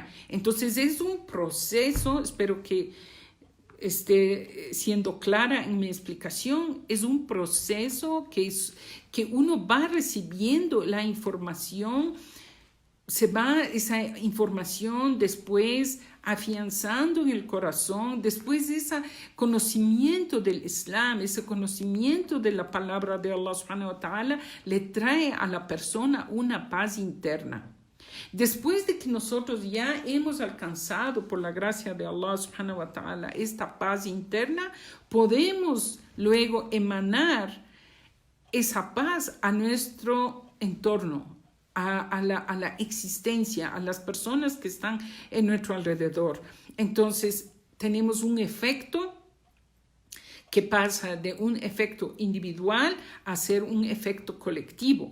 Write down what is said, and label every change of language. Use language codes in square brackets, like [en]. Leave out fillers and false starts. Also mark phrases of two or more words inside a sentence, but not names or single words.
[es] Entonces es un proceso, espero que esté siendo clara en mi explicación, es un proceso que uno va recibiendo la información, se va esa información después afianzando en el corazón, después de ese conocimiento del Islam, ese conocimiento de la palabra de Allah [ar] سبحانه وتعالى, [es] le trae a la persona una paz interna. Después de que nosotros ya hemos alcanzado por la gracia de Allah [ar] سبحانه وتعالى [es] esta paz interna, podemos luego emanar esa paz a nuestro entorno, a la existencia, a las personas que están en nuestro alrededor. Entonces tenemos un efecto que pasa de un efecto individual a ser un efecto colectivo.